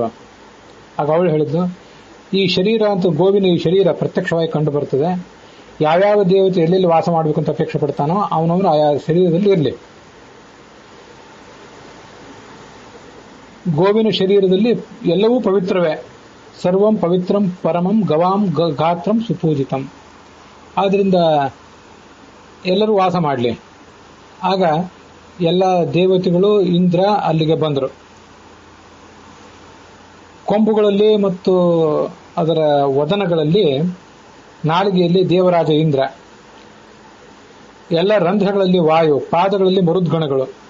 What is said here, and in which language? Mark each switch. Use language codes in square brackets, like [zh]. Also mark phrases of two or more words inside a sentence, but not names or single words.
[kn] ಆಗ ಅವಳು ಹೇಳಿದ್ದು, ಈ ಶರೀರ ಅಂತ ಗೋವಿನ ಈ ಶರೀರ ಪ್ರತ್ಯಕ್ಷವಾಗಿ ಕಂಡು ಬರ್ತದೆ. ಯಾವ್ಯಾವ ದೇವತೆ ಎಲ್ಲೆಲ್ಲಿ ವಾಸ ಮಾಡಬೇಕು ಅಂತ ಅಪೇಕ್ಷೆ ಪಡ್ತಾನೋ ಅವನವನು ಆಯಾ ಶರೀರದಲ್ಲಿ ಇರಲಿ. ಗೋವಿನ ಶರೀರದಲ್ಲಿ ಎಲ್ಲವೂ ಪವಿತ್ರವೇ. [sa] ಸರ್ವಂ ಪವಿತ್ರಂ ಪರಮಂ ಗವಾಂ ಗಾತ್ರಂ ಸುಪೂಜಿತಂ. [kn] ಆದ್ರಿಂದ ಎಲ್ಲರೂ ವಾಸ ಮಾಡಲಿ. ಆಗ ಎಲ್ಲ ದೇವತೆಗಳು ಇಂದ್ರ ಅಲ್ಲಿಗೆ ಬಂದರು. ಕೊಂಬುಗಳಲ್ಲಿ ಮತ್ತು ಅದರ ವದನಗಳಲ್ಲಿ, ನಾಲಿಗೆಯಲ್ಲಿ ದೇವರಾಜ ಇಂದ್ರ, ಎಲ್ಲ ರಂಧ್ರಗಳಲ್ಲಿ ವಾಯು, ಪಾದಗಳಲ್ಲಿ ಮರುದ್ಗಣಗಳು,